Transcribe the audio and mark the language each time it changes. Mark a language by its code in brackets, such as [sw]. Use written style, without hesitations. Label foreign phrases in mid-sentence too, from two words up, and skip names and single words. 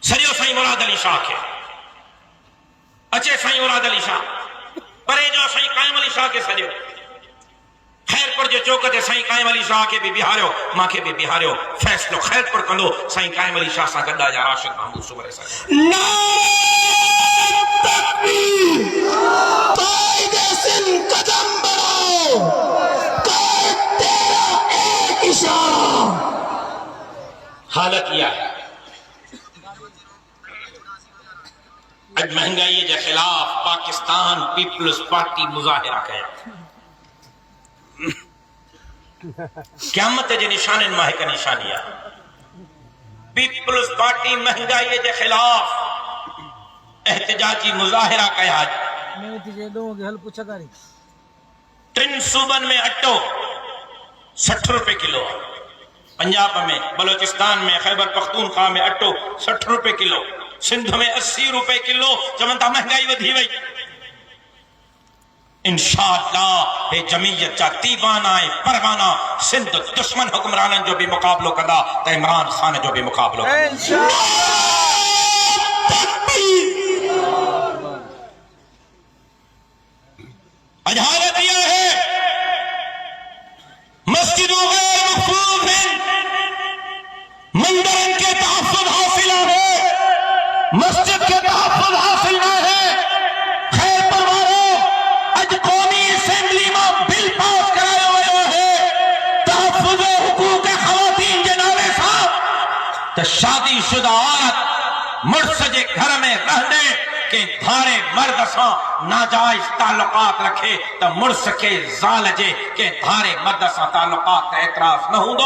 [sd] सॼो साईं मुराद अली शाह खे अचे, साईं मुराद अली शाह परे जो साईं काइम अली शाह खे सॼो खैरपुर जे चौक ते साईं काइम अली शाह खे बि बिहारियो, मूंखे बि बिहारियो। फ़ैसिलो खैरपुर कंदो साईं काइम अली शाह सां गॾु जा राशिद महमूद सुबरे साईं। [ur] نعرۂ تکبیر، قائدِ سندھ قدم بڑھاؤ، کر تیرا ایک اشارہ. حالت یہ ہے, [sd] अज महंगाई के खिलाफ पाकिस्तान पीपल्स पार्टी मुजाहिरा कया। क़यामत जे निशाननि मां हिकु निशानी आहे, पीपल्स पार्टी महंगाई के खिलाफ एहतजाजी मुजाहिरा कया। टिन सूबनि में अटो 60 रुपए किलो, पंजाब में, बलोचिस्तान में, खैबर पख्तूनख्वा में अटो 60 रुपए किलो, सिंध में 80 रुपए किलो। चवनि था महंगाई वधी वई। इंशाअल्लाह हे जमीयत जा दीवाना ऐं परवाना सिंध दुश्मन हुक्मराननि जो भी मुक़ाबलो कंदा त इमरान खान जो भी मुक़ाबलो [ur] حالت یہ ہے, [sd] मस्जिदों गैर मखसूस हैं, मंदिर के तहफ़्फ़ुज़ हासिल है, मस्जिद के तहफ़्फ़ुज़ हासिल न है। खैर परवारो अज कौमी असेंबली में बिल पास करायो वियो है तहफ़्फ़ुज़ हुकूक ख़वातीन जे नाले सां त शादीशुदा औरत मुड़स जे घर में रहंदे के धारे मर्द सां नाजायज ताल्लुकात रखे त मुड़स के ज़ाल जे के धारे मर्द सां ताल्लुकात ते एतराज़ न हूंदो।